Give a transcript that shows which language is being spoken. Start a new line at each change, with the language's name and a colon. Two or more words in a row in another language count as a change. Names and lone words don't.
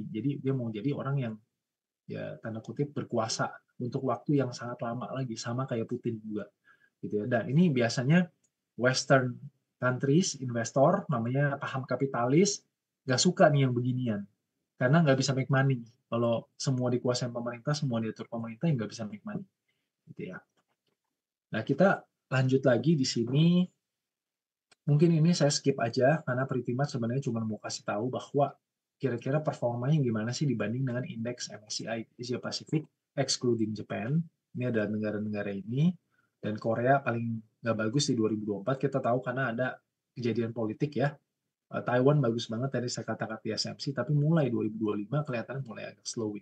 Indonesian: Jadi dia mau jadi orang yang ya tanda kutip berkuasa untuk waktu yang sangat lama lagi, sama kayak Putin juga gitu ya. Dan ini biasanya
English: Western countries
Indonesian: investor namanya paham kapitalis nggak suka nih yang beginian karena nggak bisa
English: make money.
Indonesian: Kalau semua dikuasai pemerintah, semua diatur pemerintah, yang nggak bisa
English: make money
Indonesian: gitu ya. Nah, kita lanjut lagi di sini. Mungkin ini saya skip aja karena
English: pretty much
Indonesian: sebenarnya cuma mau kasih tahu bahwa kira-kira performanya gimana sih dibanding dengan indeks MSCI Asia Pacific excluding Japan. Ini adalah negara-negara ini, dan Korea paling nggak bagus di 2024. Kita tahu karena ada kejadian politik ya. Taiwan bagus banget tadi saya katakan TSMC, tapi mulai 2025 kelihatan mulai agak slowing.